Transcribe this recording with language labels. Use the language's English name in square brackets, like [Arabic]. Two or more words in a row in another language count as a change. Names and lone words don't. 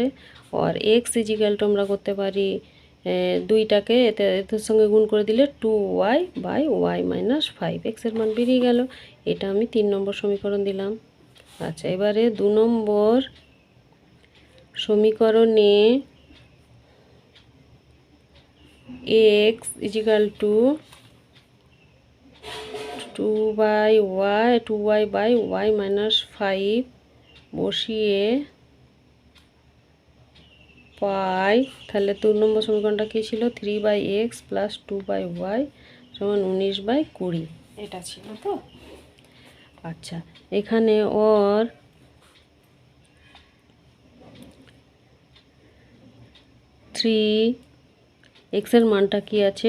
[Bangla] আর x = আমরা করতে পারি দুইটাকে এটার সঙ্গে গুণ করে দিলে 2y/y - 5 x এর মান বেরিয়ে গেল। এটা আমি 3 নম্বর সমীকরণ দিলাম। আচ্ছা, এবারে 2 নম্বর সমীকরণে x = 2y/y - 5 বসিয়ে পাই, তাহলে 2 নম্বর সমীকরণটা কি ছিল? 3/x + 2/y = 19/20 এটা ছিল তো। আচ্ছা, এখানে ওর 3x এর মানটা কি আছে?